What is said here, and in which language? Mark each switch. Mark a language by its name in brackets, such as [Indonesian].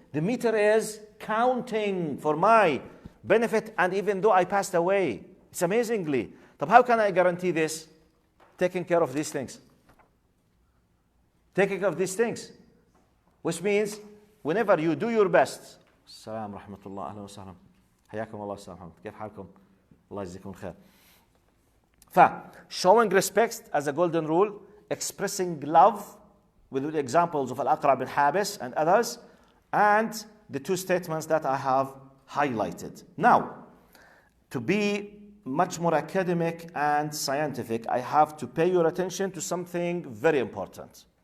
[English] The meter is counting for my benefit, and even though I passed away, it's amazingly. But how can I guarantee this? Taking care of these things. Taking care of these things. Which means, whenever you do your best. [Arabic] السلام ورحمة الله أهلا وسهلا حياكم الله أستاذ محمد كيف حالكم الله يجزيكم خير. [English] Showing respect as a golden rule, expressing love with the examples of Al-Aqra bin Habis and others, and the 2 statements that I have highlighted. Now, to be much more academic and scientific, I have to pay your attention to something very important.